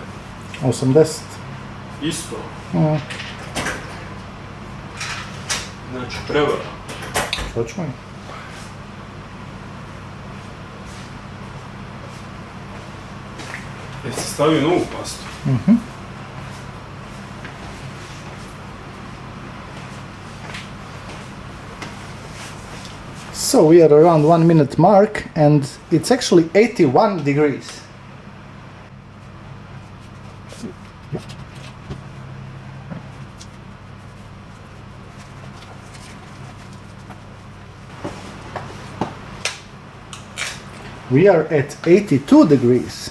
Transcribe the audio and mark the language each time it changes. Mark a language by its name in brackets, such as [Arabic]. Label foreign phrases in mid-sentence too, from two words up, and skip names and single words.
[Croatian] 80. Isto. Znači prevara. Što ćemo je? Jesi stavio novu pastu? [English] So we are around 1 minute mark and it's actually 81 degrees. We are at 82 degrees.